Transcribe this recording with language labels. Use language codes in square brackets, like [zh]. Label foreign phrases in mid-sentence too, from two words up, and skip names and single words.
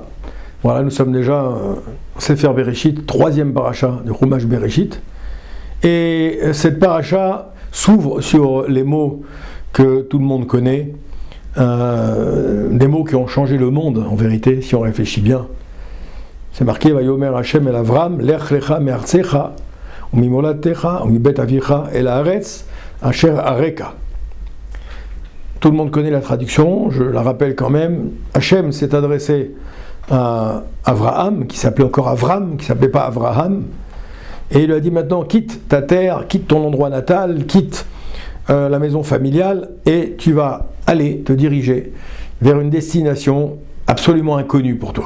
[fr] Voilà, nous sommes déjà Sefer Bereshit, troisième paracha de Chumash Bereshit. Et cette paracha s'ouvre sur les mots que tout le monde connaît, des mots qui ont changé le monde en vérité, si on réfléchit bien. C'est marqué [he] ויאמר ה' אל אברם לך לך מארצך וממולדתך ומבית אביך אל הארץ אשר אראך. [fr] Tout le monde connaît la traduction, je la rappelle quand même. Hashem s'est adressé à Abraham, qui s'appelait encore Avram, qui ne s'appelait pas Abraham, et il lui a dit maintenant quitte ta terre, quitte ton endroit natal, quitte la maison familiale, et tu vas aller te diriger vers une destination absolument inconnue pour toi.